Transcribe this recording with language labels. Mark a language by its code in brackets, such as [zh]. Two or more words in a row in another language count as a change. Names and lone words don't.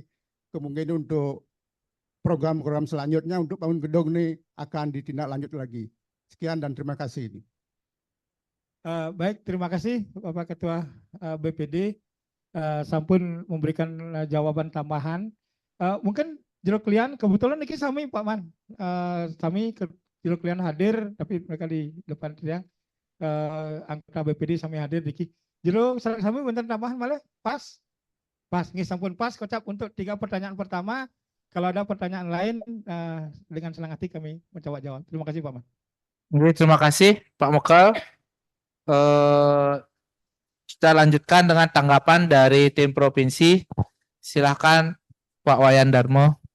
[id] Kemungkinan untuk program-program selanjutnya untuk bangun gedung ini akan ditindaklanjut lagi. Sekian dan terima kasih. Baik, terima kasih Bapak Ketua BPD. Sampun memberikan jawaban tambahan. Mungkin Jero Klian, kebetulan [ban] niki sami [id] Pak Man. Sami Jero Klian hadir, tapi mereka di depan tiang. Anggota BPD sami hadir niki. Jero sami bentar tambahan malah pas. Pas, [ban] nggih sampun pas kocap [id] untuk 3 pertanyaan pertama. Kalau ada pertanyaan lain dengan senang hati kami mencoba jawab. Terima kasih Pak Man. Terima kasih Pak Mokal. Kita lanjutkan dengan tanggapan dari tim provinsi. Silakan Pak Wayan Darmo.